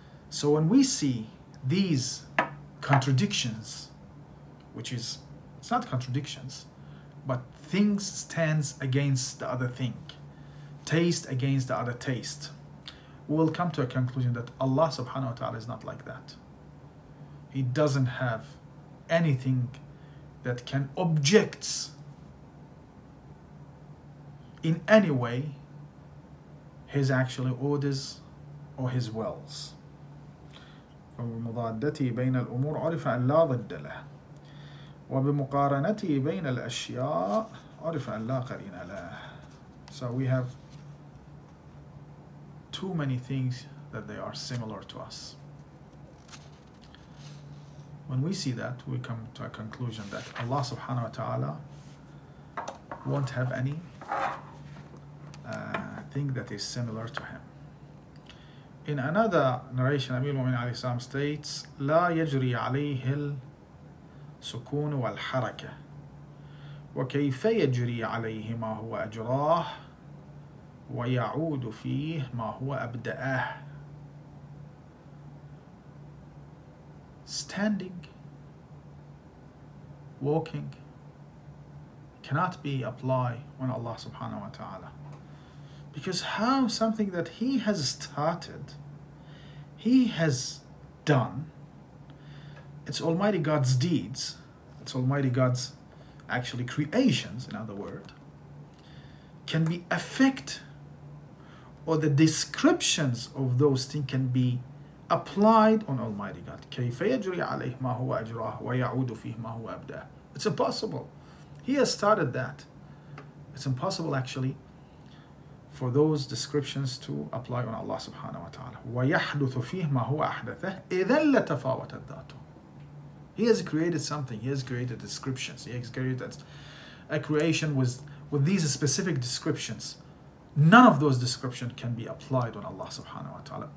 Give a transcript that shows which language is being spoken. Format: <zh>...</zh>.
<en>So when we see these contradictions, which is, it's not contradictions, but things stands against the other thing, taste against the other taste, we will come to a conclusion that Allah subhanahu wa ta'ala is not like that. He doesn't have anything that can object in any way His actually orders or His wills.</en> <ar>وبمضادته بين الأمور عرف أن لا ضد له وبمقارنته بين الأشياء عرف أن لا قرين له.</ar> <en>So we have too many things that they are similar to us. When we see that, we come to a conclusion that Allah subhanahu wa ta'ala won't have any thing that is similar to Him. In another narration, Amir al-Mu'minin alayhi salam states,</en> <ar>لا يجري عليه السكون والحركة وكيف يجري عليه ما هو أجراه ويعود فيه ما هو أبدأه.</ar> <en>Standing, walking cannot be applied on Allah subhanahu wa ta'ala. Because how something that He has started, He has done, it's Almighty God's deeds, it's Almighty God's actually creations, in other words, can be affect, or the descriptions of those things can be applied on Almighty God.</en> <ar>كيف يجري عليه ما هو أجراه ويعود فيه ما هو أبدأه.</ar> <en>It's impossible. He has started that. It's impossible actually for those descriptions to apply on Allah subhanahu wa ta'ala.</en> <ar>ويحدث فيه ما هو أحدثه إذا لتفاوتت ذاته.</ar> <en>He has created something. He has created descriptions. He has created a creation with these specific descriptions. None of those descriptions can be applied on Allah subhanahu wa ta'ala.</en>